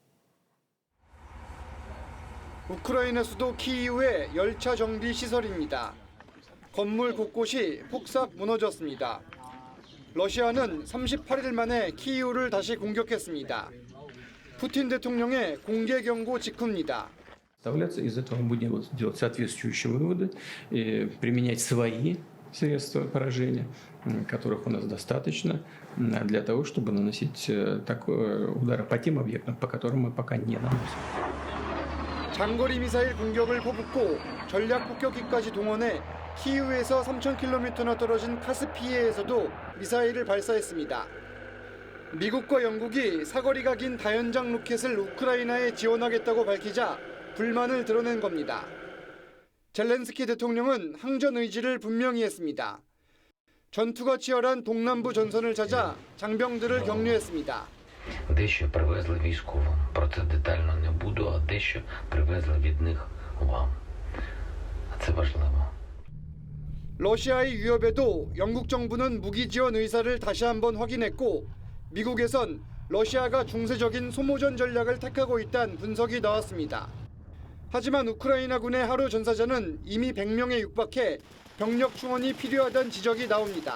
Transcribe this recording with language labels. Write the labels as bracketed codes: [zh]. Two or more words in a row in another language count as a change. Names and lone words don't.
[ko] 우크라이나 수도 키이우의 열차 정비 시설입니다. 건물 곳곳이 폭삭 무너졌습니다. 러시아는 38일 만에 키이우를 다시 공격했습니다. 푸틴 대통령의 공개 경고 직후입니다. [ru] Из этого мы будем делать соответствующие выводы и применять свои средства поражения, которых у нас достаточно, для того, чтобы наносить удары по тем объектам, по которым мы пока не наносим. [ko] 장거리 미사일 공격을 퍼붓고 전략 폭격기까지 동원해 키이우에서 3,000km나 떨어진 카스피해에서도 미사일을 발사했습니다. 미국과 영국이 사거리가 긴 다연장 로켓을 우크라이나에 지원하겠다고 밝히자 불만을 드러낸 겁니다. 젤렌스키 대통령은 항전 의지를 분명히 했습니다. 전투가 치열한 동남부 전선을 찾아 장병들을 격려했습니다. [uk] Дещо привезли військовим, про це детально не буду, а дещо привезли від них вам. Це важливо. [ko] 러시아의 위협에도 영국 정부는 무기 지원 의사를 다시 한번 확인했고 미국에선 러시아가 중세적인 소모전 전략을 택하고 있다는 분석이 나왔습니다. 하지만 우크라이나군의 하루 전사자는 이미 100명에 육박해 병력 충원이 필요하다는 지적이 나옵니다.